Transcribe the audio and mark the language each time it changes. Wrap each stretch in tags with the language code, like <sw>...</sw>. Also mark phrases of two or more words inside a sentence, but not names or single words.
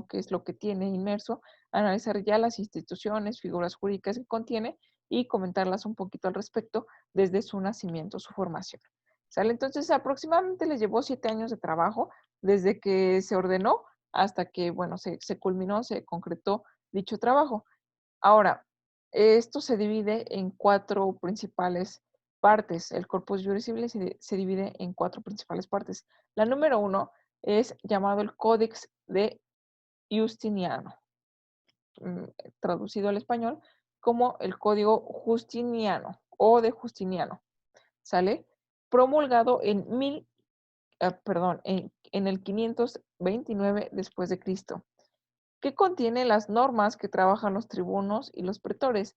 <es>¿Qué es lo que tiene inmerso? Analizar ya las instituciones, figuras jurídicas que contiene y comentarlas un poquito al respecto desde su nacimiento, su formación. ¿Sale? Entonces, aproximadamente les llevó 7 años de trabajo desde que se ordenó hasta que, bueno, se culminó, se concretó dicho trabajo. Ahora, esto se divide en cuatro principales partes. El</es> <la>corpus juris civilis</la> <es>se divide en cuatro principales partes. La número uno es llamado el Códex de Justiniano, mm, traducido al español como el Código Justiniano o de Justiniano, ¿sale? Promulgado en el 529 después de Cristo, que contiene las normas que trabajan los tribunos y los pretores.</es>